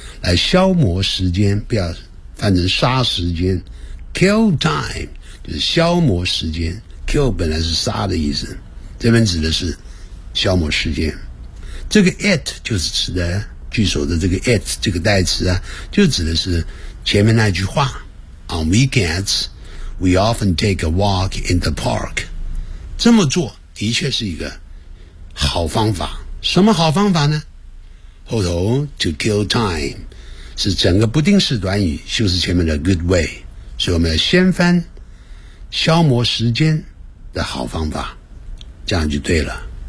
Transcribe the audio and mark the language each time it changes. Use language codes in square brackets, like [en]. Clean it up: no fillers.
[zh] 来消磨时间，不要翻成杀时间。 [en] Kill time [zh] 就是消磨时间。 Kill 本来是杀的意思，这边指的是消磨时间。这个 it 就是指的句首的这个 it 这个代词啊，就指的是前面那句话。 [en] On weekends, we often take a walk in the park. [zh] 这么做的确是一个好方法。什么好方法呢？后头 [en] to kill time [zh] 是整个不定式短语，就是前面的 good way。所以我们要先翻消磨时间的好方法，这样就对了。